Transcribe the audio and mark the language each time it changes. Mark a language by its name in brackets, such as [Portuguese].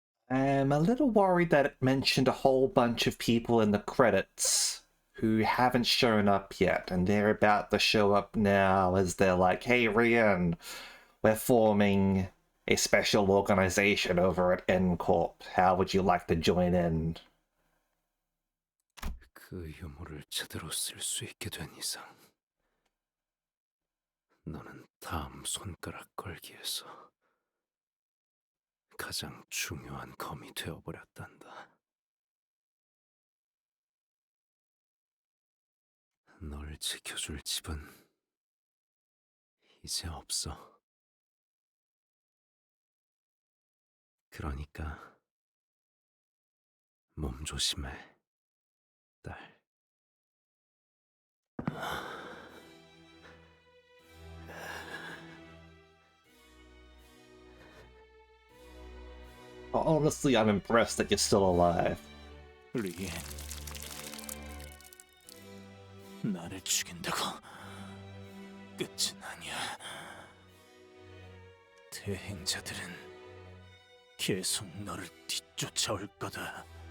[English] I'm a little worried that it mentioned a whole bunch of people in the credits who haven't shown up yet, and they're about to show up now as they're like, hey, Rian, we're forming a special organization over at N-Corp. How would you like to join in? [Korean] 그 유물을 제대로 쓸 수 있게 된 이상 너는 다음 손가락 걸기에서 가장 중요한 검이 되어버렸단다. 널 지켜줄 집은 이제 없어. 그러니까 몸 조심해, 딸. [English] Honestly, I'm impressed that you're still alive. [Korean] 리엔, 나를 죽인다고 끝은 아니야. 대행자들은 계속 너를 뒤쫓아올 거다.